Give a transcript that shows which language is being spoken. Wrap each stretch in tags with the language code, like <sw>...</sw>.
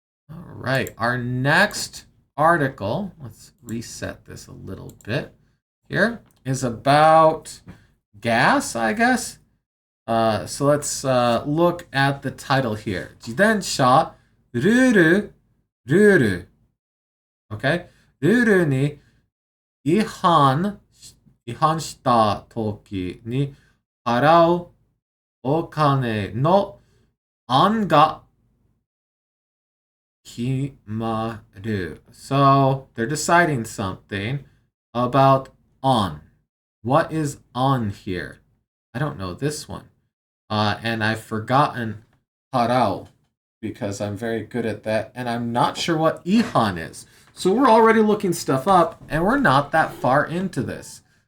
<en>All right, our next article, let's reset this a little bit here, is about gas, I guess. So let's look at the title here.</en> <ja>自転車ルール。</ja> <en>Okay?</en> <ja>ルールに違反した時に払うお金の案が決まる.</ja> <en>So they're deciding something about on. What is on here? I don't know this one. And I've forgotten harao because I'm very good at that. And I'm not sure what ihan is. So we're already looking stuff up and we're not that far into this.</en>